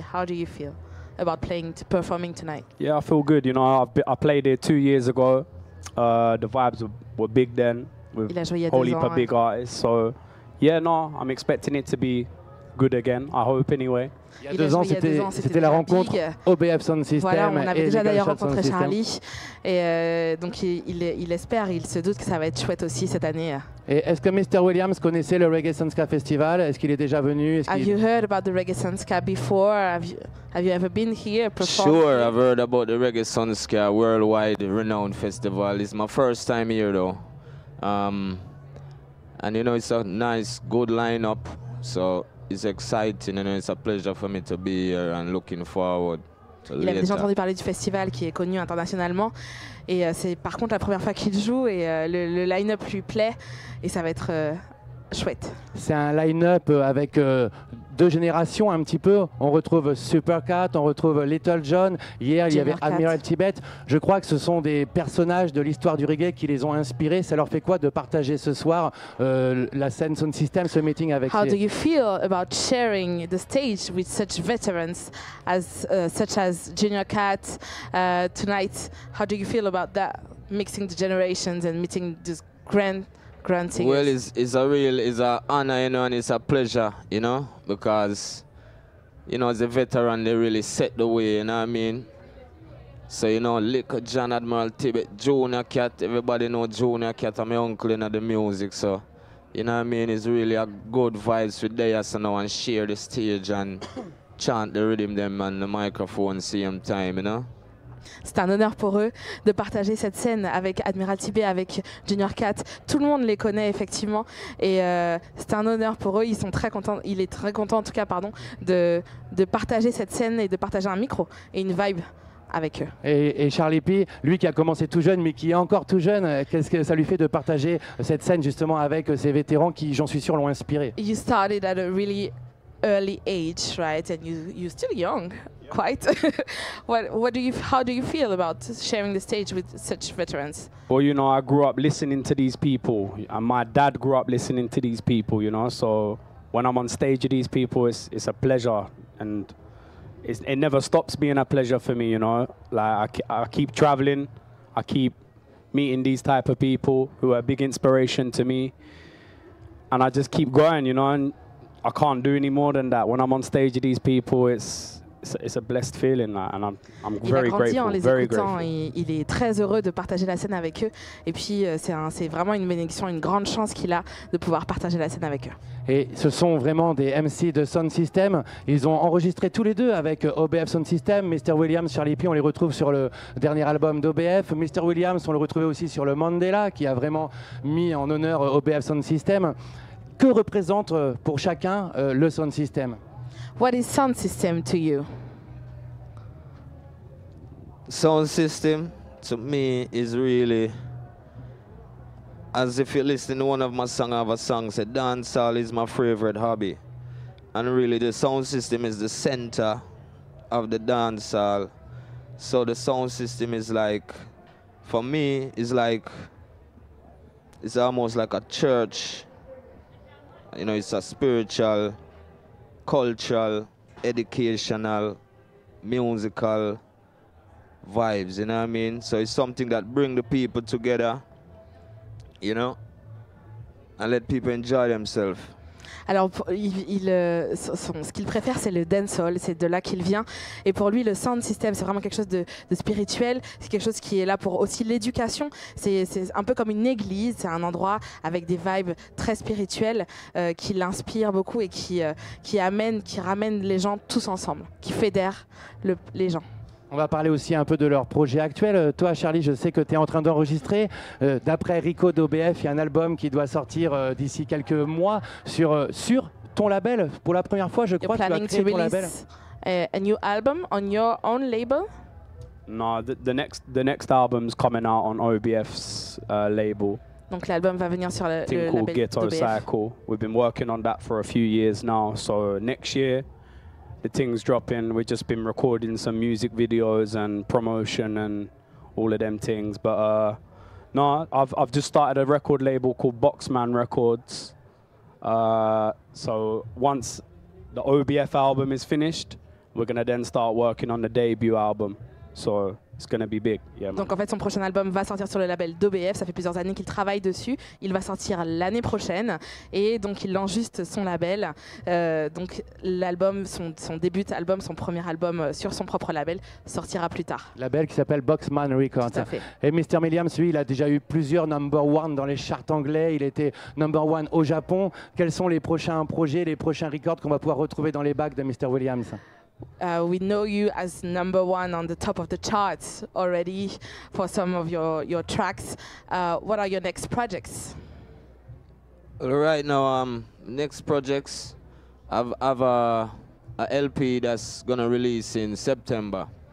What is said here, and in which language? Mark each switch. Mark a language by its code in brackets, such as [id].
[en] How do you feel about performing tonight? Yeah, I feel good. You know, I played it 2 years ago. The vibes were big then with [fr] Il a [en] whole heap [fr] ans, [en] of big artists. So yeah, no, I'm expecting it to be good again. I hope anyway. [fr] Il y a 2 ans, c'était la rencontre OBF Sound System. Voilà, on avait déjà d'ailleurs [en] Legal Shot [fr] rencontré [en] Sound Charlie. [fr] Et donc il espère, il se doute que ça va être chouette aussi cette année. Et est-ce que Mr. Williams connaissait le Reggae Sunska Festival? Est-ce qu'il est déjà venu? [en] Have you heard about the Reggae Sunska before? Have you ever been here performed? Sure, I've heard about the Reggae Sunska worldwide renowned festival. It's my first time here though. And you know, it's a nice, good lineup. So it's exciting, and it's a pleasure for me to be here and looking forward to [fr] Il avait déjà [en] later. [fr] entendu parler du festival qui est connu internationalement. Et c'est par contre la première fois qu'il joue et le line-up lui plaît. Et ça va être chouette. C'est un line-up avec 2 générations un petit peu. On retrouve Supercat, on retrouve Little John. Hier, il y avait Junior Cat. Admiral Tibet. Je crois que ce sont des personnages de l'histoire du reggae qui les ont inspirés. Ça leur fait quoi de partager ce soir la scène Sound System, ce meeting avec [en] How do you feel about sharing the stage with such veterans such as Junior Cat tonight? How do you feel about that, mixing the generations and meeting these grand singers? Well, it's an honor, you know, and it's a pleasure, you know, because, you know, as a veteran, they really set the way, you know what I mean? So, you know, Little John, Admiral Tibet, Junior Cat, everybody know Junior Cat, I'm my uncle in the music, so, you know what I mean? It's really a good vibes with they so now and share the stage and chant the rhythm them on the microphone same time, you know? [fr] C'est un honneur pour eux de partager cette scène avec Admiral Tibet, avec Junior Cat. Tout le monde les connaît effectivement et c'est un honneur pour eux. Ils sont très contents. Il est très content en tout cas, pardon, de partager cette scène et de partager un micro et une vibe avec eux. Et Charlie P, lui qui a commencé tout jeune mais qui est encore tout jeune, qu'est-ce que ça lui fait de partager cette scène justement avec ces vétérans qui, j'en suis sûr, l'ont inspiré? [en] You started at a really early age, right? And you're still young, quite. How do you feel about sharing the stage with such veterans? Well, you know, I grew up listening to these people, and my dad grew up listening to these people, you know. So when I'm on stage with these people, it's a pleasure, and it never stops being a pleasure for me, you know. Like I keep traveling, I keep meeting these type of people who are a big inspiration to me, and I just keep going, you know. And I can't do any more than that. When I'm on stage with these people, it's a blessed feeling, and I'm very grateful. [fr] En les [en] very [fr] écoutant, [en] grateful. [fr] il est très heureux de partager la scène avec eux. Et puis c'est vraiment une bénédiction, une grande chance qu'il a de pouvoir partager la scène avec eux. Et ce sont vraiment des MC de Sound System. Ils ont enregistré tous les deux avec OBF Sound System. Mr. Williams, Charlie P, on les retrouve sur le dernier album d'OBF. Mr. Williams, on le retrouvait aussi sur le Mandela, qui a vraiment mis en honneur OBF Sound System. Que représente pour chacun le Sound System? [en] What is Sound System to you? Sound system to me is really as if you listen to one of my songs, I have a song said dancehall is my favorite hobby. And really the sound system is the center of the dancehall. So the sound system is like, for me, it's almost like a church. You know, it's a spiritual, cultural, educational, musical vibes, you know what I mean? So it's something that brings the people together, you know, and let people enjoy themselves. [fr] Alors, ce qu'il préfère, c'est le dancehall, c'est de là qu'il vient. Et pour lui, le sound system, c'est vraiment quelque chose de spirituel. C'est quelque chose qui est là pour aussi l'éducation. C'est un peu comme une église, c'est un endroit avec des vibes très spirituelles qui l'inspirent beaucoup et qui ramènent les gens tous ensemble, qui fédèrent les gens. On va parler aussi un peu de leur projet actuel. Toi, Charlie, je sais que tu es en train d'enregistrer. D'après Rico d'OBF, il y a un album qui doit sortir d'ici quelques mois sur ton label. Pour la première fois, je crois que tu as créé ton label. [en] A new album on your own label? No, the next album's coming out on OBF's label. [fr] Donc l'album va venir sur le [en] called [fr] label [en] Ghetto [fr] d'OBF. [en] Cycle. We've been working on that for a few years now. So next year, the thing's dropping. We've just been recording some music videos and promotion and all of them things. But no, I've just started a record label called Boxman Records. So once the OBF album is finished, we're gonna then start working on the debut album. So it's gonna be big. Yeah, man. [fr] Donc en fait son prochain album va sortir sur le label d'OBF, ça fait plusieurs années qu'il travaille dessus, il va sortir l'année prochaine et donc il lance juste son label. Donc l'album, son début album, son premier album sur son propre label sortira plus tard. Label qui s'appelle Boxman Records. Tout à fait. Et Mr. Williams, lui, il a déjà eu plusieurs number one dans les charts anglais, il était number one au Japon. Quels sont les prochains projets, les prochains records qu'on va pouvoir retrouver dans les bacs de Mr. Williams? [en] We know you as number one on the top of the charts already for some of your tracks. What are your next projects? Right now, next projects, I've a LP that's gonna release in September.